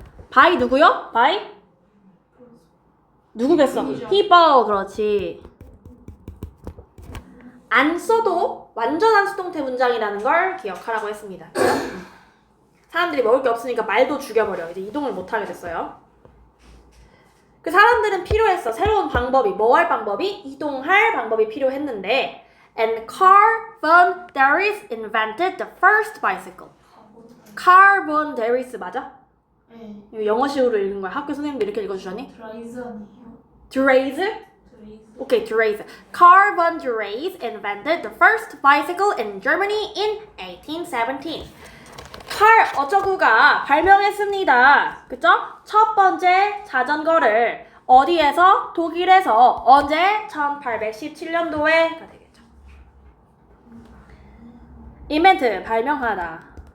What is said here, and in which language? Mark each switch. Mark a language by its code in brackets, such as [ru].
[ko] by 누구요? by? 누구겠어? people. 그렇지. 안 써도 완전한 수동태 문장이라는 걸 기억하라고 했습니다. 사람들이 먹을 게 없으니까 말도 죽여버려. 이제 이동을 못하게 됐어요. 그 사람들은 필요했어. 새로운 방법이, 뭐 할 방법이? 이동할 방법이 필요했는데 [en] And Carl von Darius invented the first bicycle. [ko] Carl von Darius 맞아? 네. 이거 영어식으로 읽은 거야. 학교 선생님도 이렇게 읽어주셨니? 드라이즈 아니에요? Darius? 드라이즈. 오케이, Darius. [en] Carl von Darius invented the first bicycle in Germany in 1817. [ko] 칼 어쩌구가 발명했습니다. 그쵸? 첫 번째 자전거를 어디에서? 독일에서 언제? 1817년도에가 되겠죠. invent 발명하다.